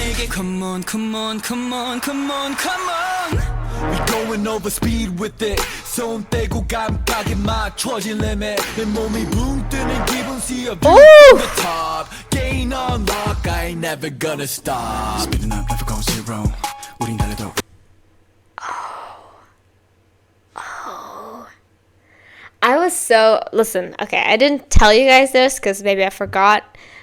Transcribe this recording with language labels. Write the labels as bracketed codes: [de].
[en] Come on, come on, come on, come on, come on. We going over speed with it. [ko] 손 떼고 감각에 맞춰진 limit. 내 몸이 붕 뜨는 기분 [en] see a view from the top. Gain unlock, I ain't never gonna stop. Speeding up, never go zero. [ko] 우린 달려도. [en] I was so, listen, okay, I didn't tell you guys this because maybe I forgot.